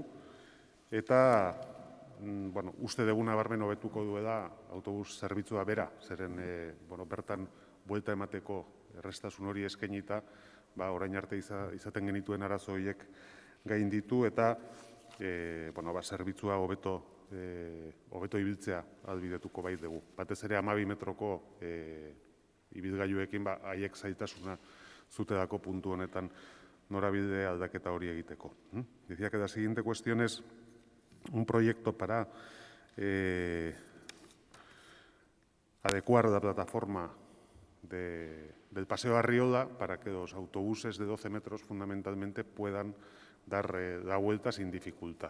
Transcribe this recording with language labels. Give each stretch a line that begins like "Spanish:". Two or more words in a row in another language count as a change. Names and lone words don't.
Basque: Eta uste dugu nabarmen hobetuko duela autobus zerbitzua bera, zeren bertan buelta emateko errestasun hori eskainita, orain arte izaten genituen arazo horiek gainditu eta zerbitzua hobeto ibiltzea ahalbidetuko bait dugu. Batez ere 12 metroko ibilgailuekin haiek zailtasuna zutelako puntu honetan norabide aldaketa hori egiteko.
Spanish: Decía que la siguiente cuestión es un proyecto para adecuar la plataforma del Paseo Arriola para que los autobuses de 12 metros fundamentalmente puedan dar la vuelta sin dificultad.